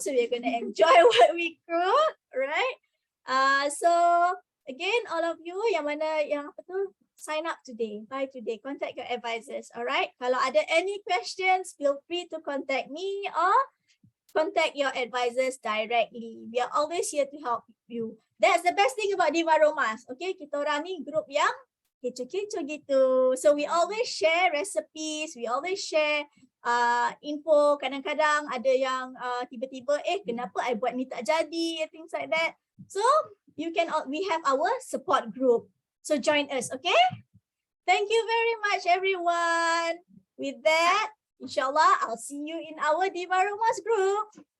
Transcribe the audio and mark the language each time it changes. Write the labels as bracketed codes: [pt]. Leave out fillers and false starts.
[en] So we're gonna enjoy what we cook, right? So again, all of you yang sign up today, buy today, contact your advisors, alright? [ms] Kalau ada [en] any questions, feel free to contact me or contact your advisors directly. We are always here to help you. That's the best thing about Diva Romas, okay? [ms] Kita orang ni group yang kecoh-kecoh gitu. [en] So we always share recipes, we always share info. [ms] Kadang-kadang ada yang tiba-tiba, kenapa I buat ni tak jadi, [en] things like that. So we have our support group. So join us, okay? Thank you very much, everyone. With that, inshallah, I'll see you in our Diva Romas group.